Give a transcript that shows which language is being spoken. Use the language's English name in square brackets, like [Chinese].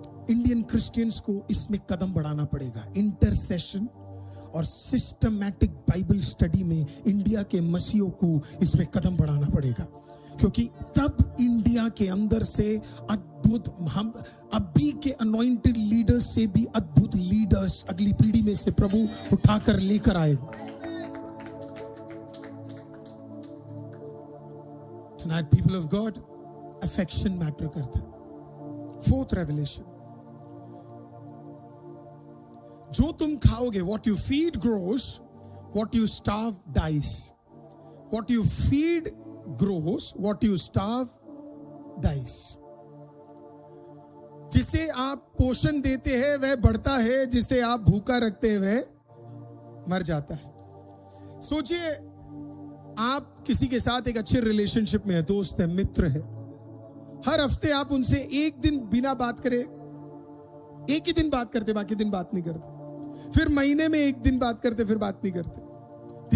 [Hindi] Indian Christians को इसमें कदम बढ़ाना पड़ेगा। इंटरसेशन और सिस्टमैटिक बाइबल स्टडी में इंडिया के मसीहों को इसमें कदम बढ़ाना पड़ेगा, क्योंकि तब इंडिया के अंदर से अद्भुत, हम अभी के अनॉइंटेड लीडर्स से भी अद्भुत लीडर्स अगली पीढ़ी में से प्रभु उठाकर लेकर आएगा। [English] Tonight, people of God, affection matter [Hindi] करता है। [English] Fourth revelation, [Hindi] जो तुम खाओगे, [English] what you feed grows, what you starve dies. What you feed grows, what you starve dies. [Hindi] जिसे आप पोषण देते हैं वह बढ़ता है, जिसे आप भूखा रखते हैं वह मर जाता है। सोचिए, आप किसी के साथ एक अच्छे रिलेशनशिप में है, दोस्त है, मित्र है, हर हफ्ते आप उनसे एक दिन बिना बात करे, एक ही दिन बात करते, बाकी दिन बात नहीं करते, फिर महीने में एक दिन बात करते, फिर बात नहीं करते।